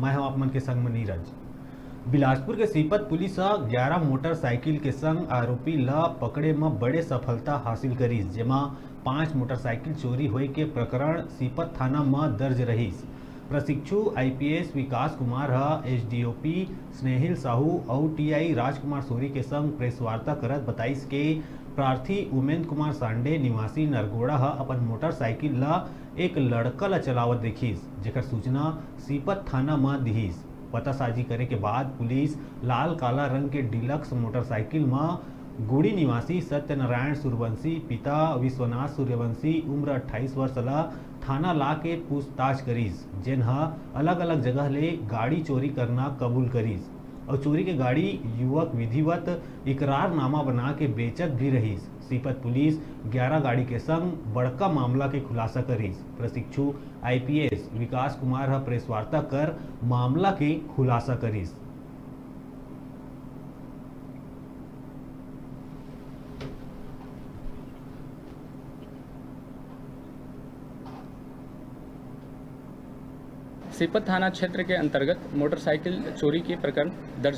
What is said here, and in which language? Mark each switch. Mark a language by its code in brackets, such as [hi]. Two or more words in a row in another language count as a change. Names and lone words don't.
[hne] मैं हूं आप मन के संग में नीरज। बिलासपुर के सीपत पुलिस 11 मोटरसाइकिल के संग आरोपी ला पकड़े में बड़े सफलता हासिल करीस, जेमा 5 मोटरसाइकिल चोरी होए के प्रकरण सीपत थाना में दर्ज रहीस। प्रशिक्षु आईपीएस विकास कुमार एसडीओपी स्नेहिल साहू और टीआई राजकुमार सोरी के संग प्रेस वार्ता करत बताइस के प्रार्थी उमेंद्र कुमार सांडे निवासी नरगोड़ा अपन मोटरसाइकिल ला एक लड़का ला चलावत देखिस, जेकर सूचना सीपत थाना में दिहिस। पतासाजी करे के बाद पुलिस लाल काला रंग के डिलक्स मोटरसाइकिल में गुड़ी निवासी सत्यनारायण सूर्यवंशी पिता विश्वनाथ सूर्यवंशी उम्र 28 वर्ष ला थाना ला के पूछताछ करीस, जेन अलग अलग जगह ले गाड़ी चोरी करना कबूल करीस और चोरी के गाड़ी युवक विधिवत इकरारनामा बना के बेचत भी रहीस। सीपत पुलिस 11 गाड़ी के संग बड़का मामला के खुलासा करीस। प्रशिक्षु आईपीएस विकास कुमार प्रेस वार्ता कर मामला के खुलासा करीस। सीपत थाना क्षेत्र के अंतर्गत मोटरसाइकिल चोरी के प्रकरण दर्ज